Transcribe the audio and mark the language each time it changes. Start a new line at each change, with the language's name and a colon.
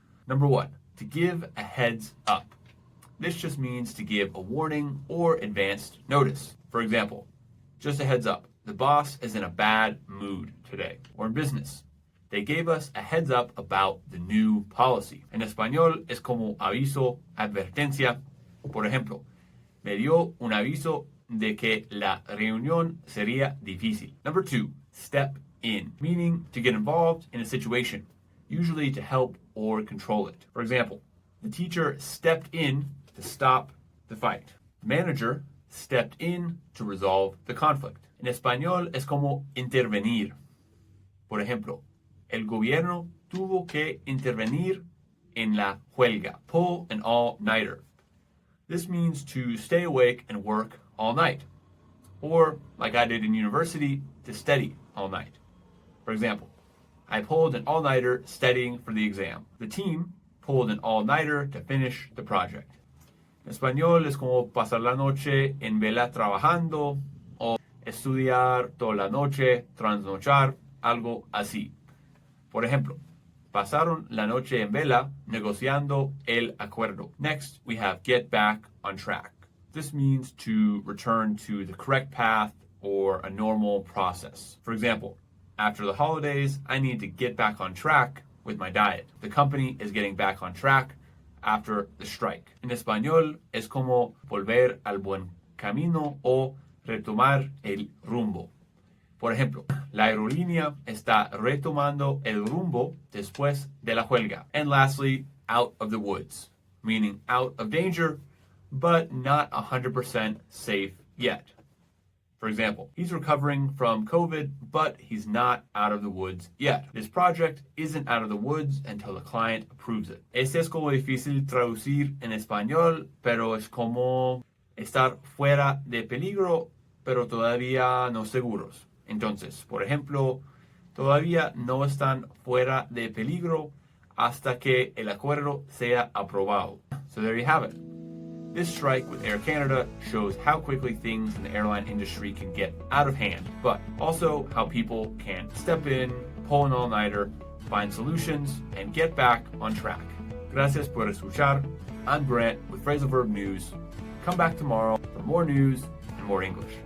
English: Number one, to give a heads up. This just means to give a warning or advanced notice. For example, just a heads up, the boss is in a bad mood today. Or in business, they gave us a heads up about the new policy.
Spanish: En español es como aviso, advertencia. Por ejemplo, me dio un aviso de que la reunión sería difícil.
English: Number two, step in, meaning to get involved in a situation, usually to help or control it. For example, the teacher stepped in to stop the fight. The manager stepped in to resolve the conflict.
Spanish: En español es como intervenir. Por ejemplo, el gobierno tuvo que intervenir en la huelga,
English: pull an all-nighter. This means to stay awake and work all night. Or, like I did in university, to study all night. For example, I pulled an all-nighter studying for the exam. The team pulled an all-nighter to finish the project.
Spanish: En español es como pasar la noche en vela trabajando o estudiar toda la noche, trasnochar, algo así. Por ejemplo, pasaron la noche en vela negociando el acuerdo.
English: Next, we have get back on track. This means to return to the correct path or a normal process. For example, after the holidays, I need to get back on track with my diet. The company is getting back on track after the strike.
Spanish: En español es como volver al buen camino o retomar el rumbo. Por ejemplo, la aerolínea está retomando el rumbo después de la huelga.
English: And lastly, out of the woods, meaning out of danger, but not 100% safe yet. For example, he's recovering from COVID, but he's not out of the woods yet. This project isn't out of the woods until the client approves it.
Spanish: Este es como difícil traducir en español, pero es como estar fuera de peligro, pero todavía no seguros. Entonces, por ejemplo, todavía no están fuera de peligro hasta que el acuerdo sea aprobado.
English: So there you have it. This strike with Air Canada shows how quickly things in the airline industry can get out of hand, but also how people can step in, pull an all-nighter, find solutions, and get back on track.
Spanish: Gracias por escuchar.
English: I'm Grant with Phrasal Verb News. Come back tomorrow for more news and more English.